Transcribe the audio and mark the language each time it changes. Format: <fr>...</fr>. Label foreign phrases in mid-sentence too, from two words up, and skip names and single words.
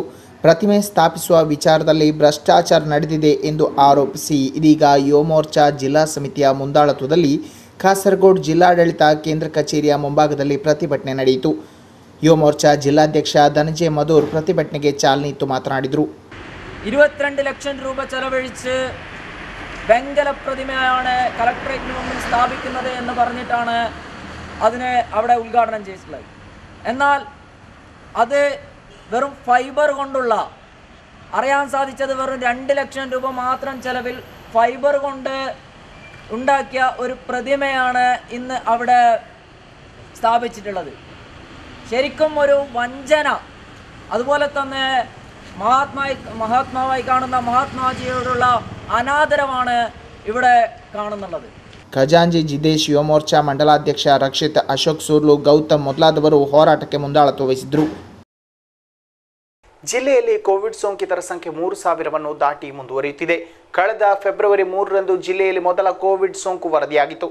<kn>ಪ್ರತಿಮೆ ಸ್ಥಾಪಿಸುವ ವಿಚಾರದಲ್ಲಿ ಭ್ರಷ್ಟಾಚಾರ ನಡೆದಿದೆ ಎಂದು ಆರೋಪಿಸಿ ಇದೀಗ ಯುವ ಮೋರ್ಚಾ ಜಿಲ್ಲಾ ಸಮಿತಿಯ ಮುಂದಾಳತ್ವದಲ್ಲಿ ಕಾಸರಗೋಡು ಜಿಲ್ಲಾಡಳಿತ ಕೇಂದ್ರ ಕಚೇರಿಯ ಮುಂಭಾಗದಲ್ಲಿ ಪ್ರತಿಭಟನೆ ನಡೆಯಿತು. ಯುವ ಮೋರ್ಚಾ ಜಿಲ್ಲಾಧ್ಯಕ್ಷ ಧನಂಜಯ ಮಧೂರ್ ಪ್ರತಿಭಟನೆಗೆ ಚಾಲನೆ ಇತ್ತು ಮಾತನಾಡಿದರು.</kn> <ml>22 ലക്ഷം രൂപ ചെലവഴിച്ച് വെങ്കല പ്രതിമയാണ് കളക്ടറേറ്റിന് മുമ്പിൽ സ്ഥാപിക്കുന്നത് എന്ന് പറഞ്ഞിട്ടാണ് അതിനെ അവിടെ ഉദ്ഘാടനം ചെയ്തിട്ടുള്ളത്. എന്നാൽ അത് വെറും ഫൈബർ കൊണ്ടുള്ള, അറിയാൻ സാധിച്ചത് വെറും 2 ലക്ഷം രൂപ മാത്രം ചെലവിൽ ഫൈബർ കൊണ്ട് ഉണ്ടാക്കിയ ഒരു പ്രതിമയാണ് ഇന്ന് അവിടെ സ്ഥാപിച്ചിട്ടുള്ളത്. ശരിക്കും ഒരു വഞ്ചന. അതുപോലെ തന്നെ മഹാത്മാവായി കാണുന്ന മഹാത്മാജിയോടുള്ള അനാദരവാണ് ഇവിടെ കാണുന്നുള്ളത്.</ml> <kn>ಖಜಾಂಜಿ ಜಿದೇಶ್, ಯುವ ಮೋರ್ಚಾ ಮಂಡಲಾಧ್ಯಕ್ಷ ರಕ್ಷಿತ್, ಅಶೋಕ್ ಸೂರ್ಲು, ಗೌತಮ್ ಮೊದಲಾದವರು ಹೋರಾಟಕ್ಕೆ ಮುಂದಾಳತ್ವ ವಹಿಸಿದರು. ಜಿಲ್ಲೆಯಲ್ಲಿ ಕೋವಿಡ್ ಸೋಂಕಿತರ ಸಂಖ್ಯೆ 3,000ನ್ನು ದಾಟಿ ಮುಂದುವರಿಯುತ್ತಿದೆ. ಕಳೆದ ಫೆಬ್ರವರಿ 3ರಂದು ಜಿಲ್ಲೆಯಲ್ಲಿ ಮೊದಲ ಕೋವಿಡ್ ಸೋಂಕು ವರದಿಯಾಗಿತ್ತು.</kn>